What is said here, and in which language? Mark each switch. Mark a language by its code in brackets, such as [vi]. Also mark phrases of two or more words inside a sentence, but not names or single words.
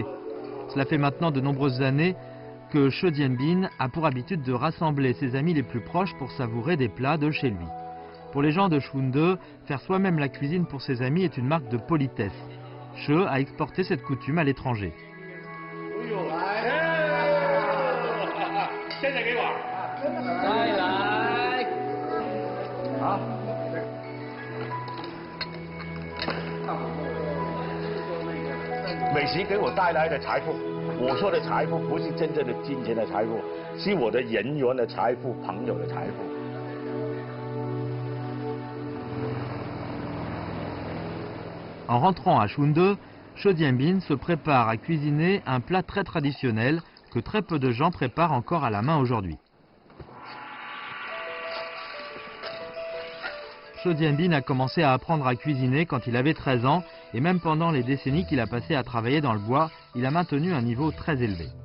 [fr] Cela fait maintenant de nombreuses années que Che Dianbin a pour habitude de rassembler ses amis les plus proches pour savourer des plats de chez lui. Pour les gens de Shunde, faire soi-même la cuisine pour ses amis est une marque de politesse. Che a exporté cette coutume à l'étranger. [zh] 美食给我带来的财富，我说的财富不是真正的金钱的财富，是我的人缘的财富，朋友的财富。 [fr] En rentrant à Shunde, Che Dianbin se prépare à cuisiner un plat très traditionnel que très peu de gens préparent encore à la main aujourd'hui. Che Dianbin a commencé à apprendre à cuisiner quand il avait 13 ans et même pendant les décennies qu'il a passées à travailler dans le bois, il a maintenu un niveau très élevé.